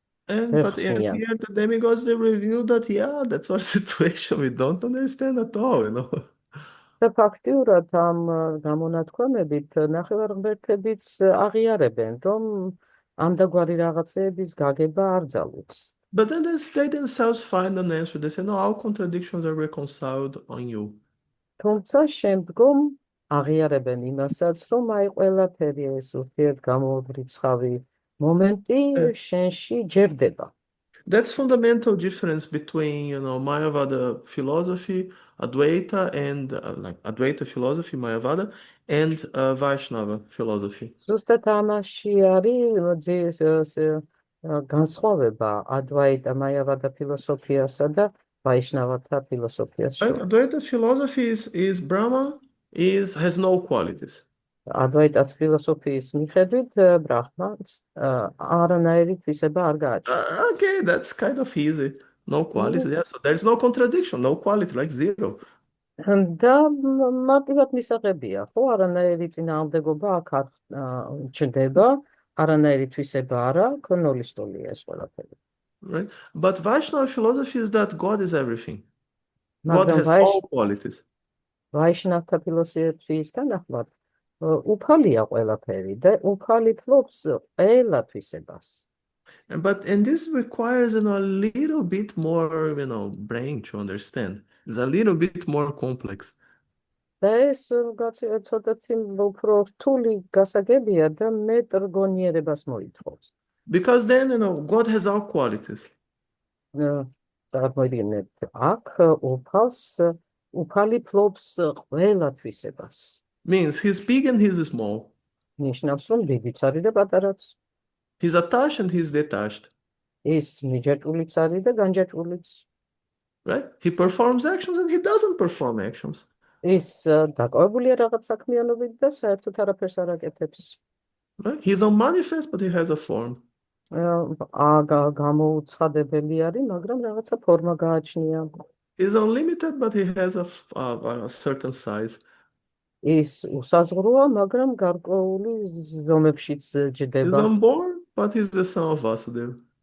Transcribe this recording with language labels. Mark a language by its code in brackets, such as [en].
[en] But here the demigods, they reveal that, that's our situation. We don't understand at all, [ka] და ფაქტიურად ამ გამონათქვამებით ნახევარღმერთებიც აღიარებენ, რომ ამდაგვარი რაღაცეების გაგება არ ძალუძს. [en] But then they themselves find an answer. They say, no, all contradictions are reconciled on you. [ka] თუმცა შემდგომ აღიარებენ იმასაც, რომ აი ყველაფერი ეს ურთიერთგამორიცხავი მომენტი შენში ჯერდება. [en] That's fundamental difference between, Mayavada philosophy, Advaita and Advaita philosophy, Mayavada, and Vaishnava philosophy. [ka] ზუსტად ამაში არის განსხვავება ადვაიტა მაიავადა ფილოსოფიასა და ვაიშნავათა ფილოსოფიას შორის. [en] Advaita philosophy is Brahman, has no qualities. [ka] ადვაიტას ფილოსოფიის მიხედვით ბრაჰმანს არანაირი თვისება არ გააჩნია. [en] Okay, that's kind of easy. No qualities, so there's no contradiction, no quality, like zero. [ka] და მარტივად მისაღებია, ხო, არანაირი წინააღმდეგობა აქ არ ჩნდება, არანაირი თვისება არა, ნულის ტოლია ეს ყველაფერი. [en] Right? But Vaishnava philosophy is that God is everything. God has all qualities. [ka] ვაიშნავთა ფილოსოფიისგან ახლად უფალია ყველაფერი და უფალი ფლობს ყველა თვისებას. [en] And this requires a little bit more, brain to understand. It's a little bit more complex. [ka] და ეს ცოტათი უფრო რთული გასაგებია და მეტ რგონიერებას მოითხოვს. [en] Because then, God has all qualities. [ka] წარმოიდგინეთ, აქ უფალი ფლობს ყველა თვისებას. [en] Means he's big and he's small. [ka] ნიშნავს, რომ დიდიც არის და პატარაც. [en] He's attached and he's detached. [ka] ის მიჯაჭულიც არის და განჯაჭულიც. [en] Right? He performs actions and he doesn't perform actions. [ka] ის დაკავებულია რაღაც საქმიანობით და საერთოდ არაფერს არ აკეთებს. [en] Right? He's unmanifest, but he has a form. [ka] გამოუცხადებელი არის, მაგრამ რაღაცა ფორმა გააჩნია. [en] He's unlimited, but he has a certain size. [ka] ის უსაზღვროა, მაგრამ გარკვეული ზომებშიც ჯდება. [en] He's unborn, but he's the son of Vasudeva.